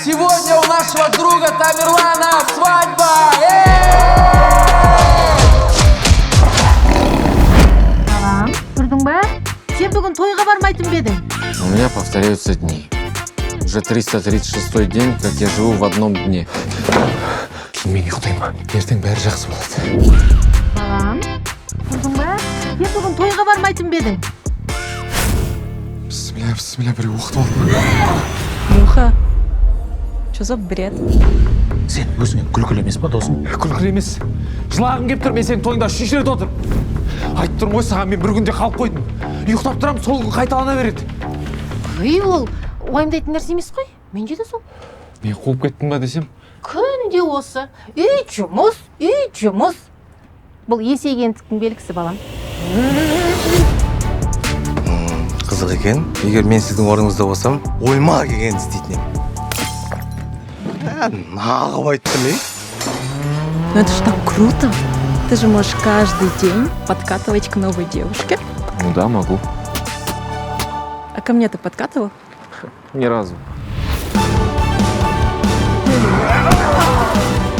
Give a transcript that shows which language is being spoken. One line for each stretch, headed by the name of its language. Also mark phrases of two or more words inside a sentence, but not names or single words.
Russian: Сегодня у нашего друга Тамерлана свадьба!
Kazakh: Балам, көрдің ба? Сен бүгін тойға бармайтын бе едің?
Russian: У меня повторяются дни. Уже 336-й день, как я живу в одном дне.
Kazakh: Кейін мен ұйықтаймын. Ертең бәрі жақсы болады. Балам, көрдің ба? Сен бүгін тойға бармайтын бе едің? Бісміллә, біреу оқытып алды.
Russian: Муха, что за бред?
Kazakh: Сен өзіңе күлкілі емес па, досым? Күлкілі емес. Жылағым кеп тұр, мен сенің тойыңда үшінші рет отырып. Айтып тұрмын ғой саған, мен бір күнде қалып қойдым. Ұйықтап тұрам, сол күн қайталана береді. Үй, ол уайымдайтын нәрсе емес қой. Менде де сол. Мен қуып кеттім ба десем? Күнде осы. Үй жұмыс. Бұл есейгендіктің белгісі, балам. Қызық екен. Егер мен сіздің орныңызда болсам, ойма келген істейтін едім. Нағып айттым,
Russian: Ну это ж так круто. Ты же можешь каждый день подкатывать к новой девушке. Ну да, могу. А ко мне ты подкатывал? Ни разу. Всем стоять!